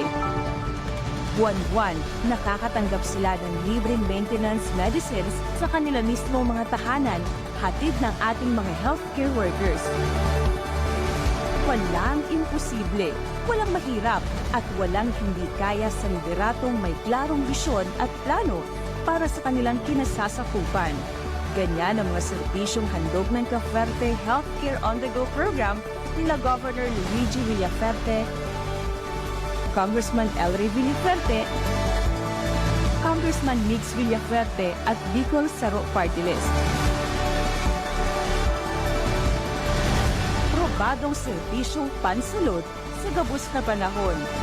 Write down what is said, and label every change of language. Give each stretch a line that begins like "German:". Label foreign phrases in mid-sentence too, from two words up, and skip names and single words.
Filipino: Buwan-buwan, nakakatanggap sila ng libreng
English: maintenance medicines
Filipino: sa kanila mismo mga tahanan, hatid ng ating mga
English: healthcare workers.
Filipino: Walang imposible, walang mahirap, at walang hindi kaya sa lideratong may klarong bisyon at plano para sa kanilang kinasasakupan. Ganyan ang mga serbisyong handog ng Cavite Healthcare on the Go program nila Governor Luigi Villaferte, Congressman Elry Villaferte, Congressman Mix Villaferte at Bicol Saro Party List.
Bikol: Probadong serbisyong pansulot sa gabos na panahon.